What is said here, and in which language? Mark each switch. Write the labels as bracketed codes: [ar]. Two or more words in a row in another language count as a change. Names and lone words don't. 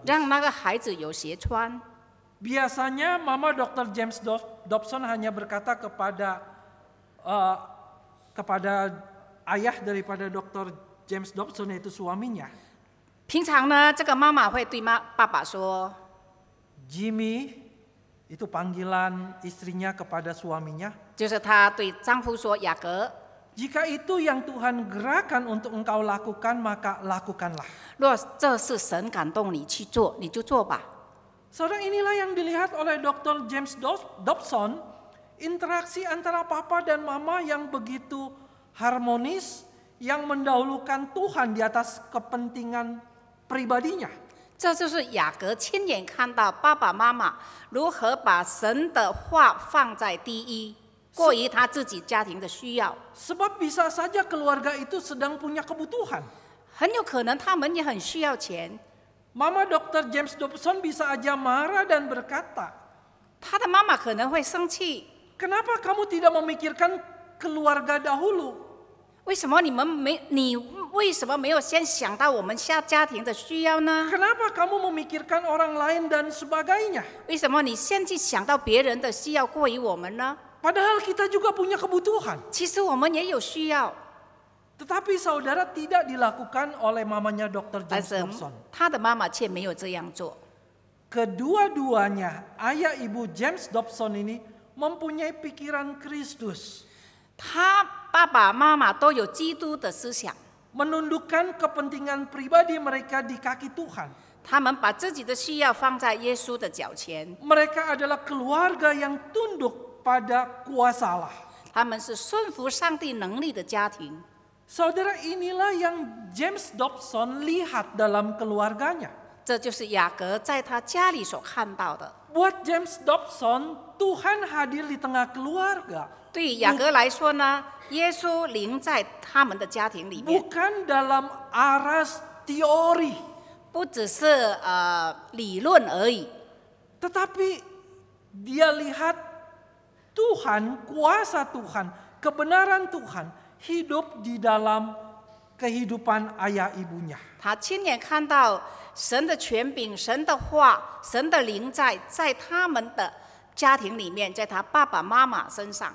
[zh] 让那个孩子有鞋穿。 [id] Biasanya Mama Dr. James Dobson hanya berkata kepada ayah daripada Dr. James Dobson, yaitu suaminya, [zh] 平常呢，这个妈妈会对爸爸说 [id] Jimmy, itu panggilan istrinya kepada suaminya, [zh] 就是她对丈夫说：“雅各， [id] jika itu yang Tuhan gerakan untuk engkau lakukan, maka lakukanlah. [zh] 若这是神感动你去做，你就做吧。” [id] Saudara, inilah yang dilihat oleh Dr. James Dobson, interaksi antara papa dan mama yang begitu harmonis, yang mendahulukan Tuhan di atas kepentingan pribadinya. [zh] 这就是雅各亲眼看到爸爸妈妈如何把神的话放在第一，过于他自己家庭的需要。 [id] Sebab bisa saja keluarga itu sedang punya kebutuhan. [zh] 很有可能他们也很需要钱。 [id] Mama Dr. James Dobson bisa aja marah dan berkata, [zh] 他的妈妈可能会生气， [id] kenapa kamu tidak memikirkan keluarga dahulu? [zh] 为什么你为什么没有先想到我们家庭的需要呢？ [id] Kenapa kamu memikirkan orang lain dan sebagainya? [zh] 为什么你先去想到别人的需要过于我们呢？ [id] Padahal kita juga punya kebutuhan. [zh] 其实我们也有需要， [id] Tetapi saudara, tidak dilakukan oleh mamanya Dr. [zh] 但 James 是 Dobson. 他的妈妈却没有这样做。 [id] Kedua-duanya, ayah ibu James Dobson ini mempunyai pikiran Kristus. [zh] 他爸爸妈妈都有基督的思想， [id] Menundukkan kepentingan pribadi mereka di kaki Tuhan. [zh] 他们把自己的需要放在耶稣的脚前， [id] Mereka adalah keluarga yang tunduk pada kuasa Allah. [zh] 他们是顺服上帝能力的家庭。 [id] Saudara, inilah yang James Dobson lihat dalam keluarganya. [zh] 这就是雅各在他家里所看到的。 [id] Buat James Dobson, Tuhan hadir di tengah keluarga. [zh] 对于雅各来说呢，耶稣临在他们的家庭里面， [id] Bukan dalam aras teori, [zh] 不只是理论而已， [id] tetapi dia lihat Tuhan, kuasa Tuhan, kebenaran Tuhan hidup di dalam kehidupan ayah ibunya. [zh] 他亲眼看到神的权柄、神的话、神的灵在他们的家庭里面，在他爸爸妈妈身上。